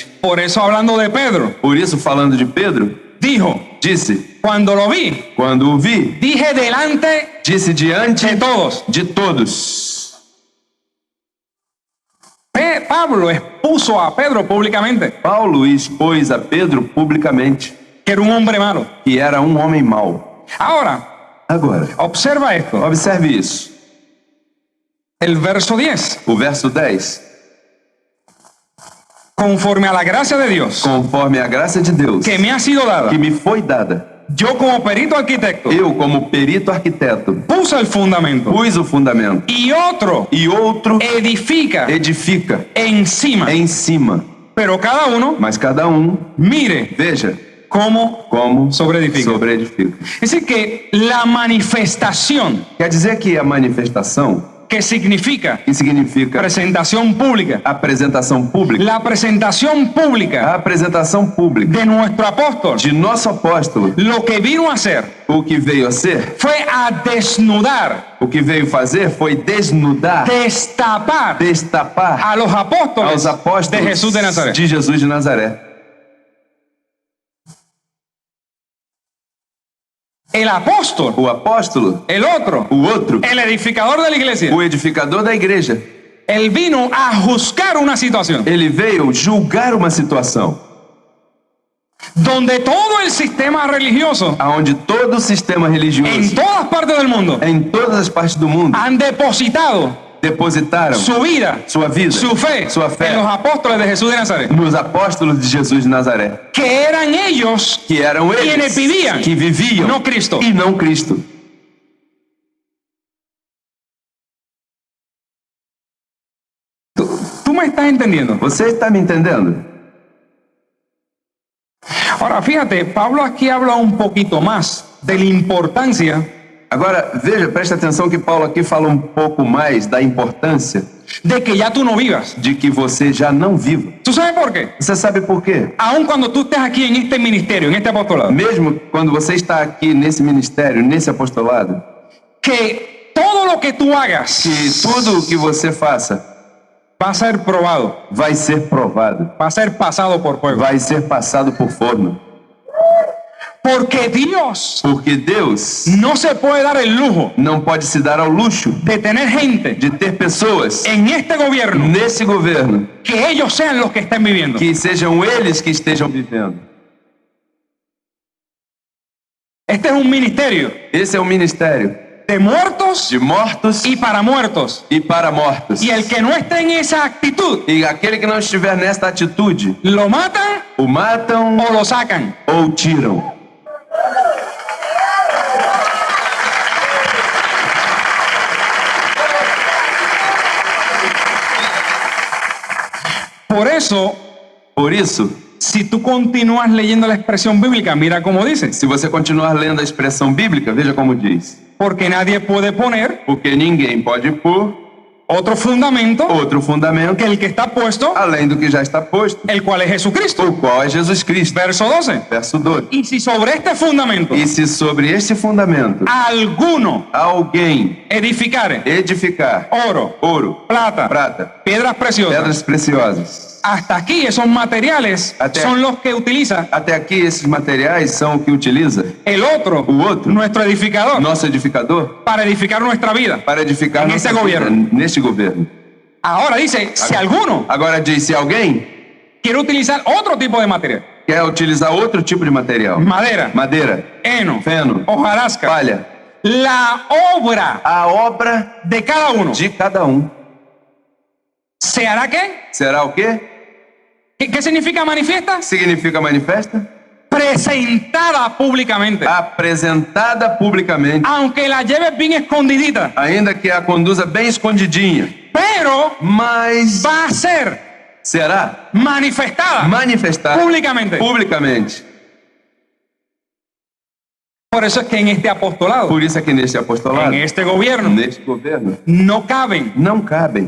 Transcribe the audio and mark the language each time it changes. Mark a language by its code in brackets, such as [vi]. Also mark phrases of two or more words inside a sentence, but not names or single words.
[es] Por eso, hablando de Pedro, [pt] Por isso, falando de Pedro, [es] dijo, [pt] disse: [es] cuando lo vi, [pt] quando o vi, [es] dije delante [pt] disse diante [es] de todos. [pt] de todos. [es] Pablo expuso a Pedro públicamente [pt] Paulo expôs a Pedro publicamente [es] que era un hombre malo. [pt] que era um homem mau. [es] Ahora, [pt] Agora, [es] observa esto. [pt] observe isso. [es] El verso 10. [pt] O verso 10. [es] Conforme a la gracia de Dios [pt] Conforme a graça de Deus [es] que me ha sido dada, [pt] que me foi dada, [es] yo como perito arquitecto [pt] eu, como perito arquiteto, [es] puse el fundamento [pt] pus o fundamento [es] y otro [pt] e outro [es] edifica [pt] edifica [es] encima. [pt] em cima. [es] Pero cada uno [pt] Mas cada um, [es] mire [pt] veja [es] cómo [pt] como [es] Sobreedifica. [pt] sobreedifica. [es] Es decir, que la manifestación, [pt] Quer dizer que a manifestação, [es] que significa [pt] que significa [es] presentación pública, [pt] apresentação pública, [es] la presentación pública [pt] a apresentação pública [es] de nuestro apóstol, [pt] de nosso apóstolo, [es] lo que vino a hacer [pt] o que veio a ser, [es] fue a desnudar, [pt] o que veio fazer foi desnudar, [es] destapar [pt] destapar [es] a los apóstoles [pt] aos apóstolos [es] de Jesús de Nazaret. [pt] de Jesus de Nazaré. [es] El apóstol, [pt] O apóstolo, [es] el otro, [pt] o outro, [es] el edificador de la iglesia, [pt] o edificador da igreja, [es] él vino a juzgar una situación [pt] ele veio julgar uma situação [es] donde todo el sistema religioso [pt] aonde todo o sistema [es] en [pt] religioso [es] todas partes del mundo [pt] em todas as partes do mundo [es] han depositado [pt] depositaram [es] su vida, [pt] sua vida, [es] su fe [pt] sua fé [es] en los apóstoles de Jesús de Nazaret, [pt] nos apóstolos de Jesus de Nazaré, [es] que eran ellos [pt] que eram eles [es] quienes vivían, [pt] que viviam [es] no Cristo. [pt] e não Cristo. [es] ¿Tú me estás entendiendo? [pt] Você está me entendendo? [es] Ahora fíjate, Pablo aquí habla un poquito más de la importancia [pt] Agora, veja, preste atenção que Paulo aqui fala um pouco mais da importância [es] de que ya tú no vivas. [pt] de que você já não viva. [es] ¿Tú sabes por qué? [pt] Você sabe por quê? [es] Aun cuando tú estés aquí en este ministerio, en este apostolado, [pt] Mesmo quando você está aqui nesse ministério, nesse apostolado, [es] que todo lo que tú hagas [pt] que tudo o que você faça [es] va a ser probado, [pt] vai ser provado, [es] va a ser pasado por fuego. [pt] vai ser passado por forno. [es] Porque Dios [pt] Porque Deus [es] no se puede dar el lujo [pt] não pode se dar ao luxo [es] de tener gente [pt] de ter pessoas [es] en este gobierno [pt] nesse governo [es] que ellos sean los que estén viviendo. [pt] que sejam eles que estejam vivendo. [es] Este es un ministerio [pt] Esse é um ministério [es] de muertos [pt] de mortos [es] y para muertos. [pt] e para mortos. [es] Y el que no esté en esa actitud, [pt] E aquele que não estiver nesta atitude, [es] lo matan [pt] o matam [es] o lo sacan. [pt] ou tiram. Por isso, [es] Si tú continúas leyendo la expresión bíblica, mira cómo dice. [pt] se você continuar lendo a expressão bíblica, veja como diz. [es] Porque nadie puede poner [pt] Porque ninguém pode pôr [es] otro fundamento [pt] outro fundamento, [es] que el que está puesto, [pt] além do que já está posto, [es] el cual es Jesucristo. [pt] o qual é Jesus Cristo. [es] Verso 12. [pt] Verso 12. [es] Y si sobre este fundamento [pt] E se sobre este fundamento [es] alguno [pt] alguém [es] edificare [pt] edificar [es] oro, [pt] ouro, [es] plata, [pt] prata, [es] piedras preciosas, [pt] pedras preciosas, [es] hasta aquí esos materiales Hasta- son los que utiliza [pt] até aqui esses materiais são o que utiliza [es] el otro, [pt] o outro, [es] nuestro edificador, [pt] nosso edificador, [es] para edificar nuestra vida. [pt] para edificar [es] En [pt] nossa [es] ese [pt] vida [es] gobierno. [pt] neste governo. [es] Ahora dice, si alguno [pt] Agora diz, se alguém [es] quiere utilizar otro tipo de material, [pt] quer utilizar outro tipo de material, [es] madera, [pt] madeira, [es] heno, [pt] feno, [es] hojarasca, [pt] palha, [es] la obra [pt] a obra [es] de cada uno, [pt] de cada um. [es] ¿se hará qué? [pt] Será o quê? [es] ¿Qué significa manifiesta? [pt] Significa manifesta? [es] Presentada públicamente. [pt] Apresentada publicamente, [es] Aunque la lleves bien escondidita, [pt] ainda que a conduza bem escondidinha, [es] pero [pt] mas [es] va a ser [pt] será [es] manifestada [pt] manifestada [es] públicamente. [pt] publicamente. [es] Por eso es que en este apostolado, [pt] Por isso é que neste apostolado, [es] en este gobierno, [pt] neste governo, [es] no caben [pt] não cabem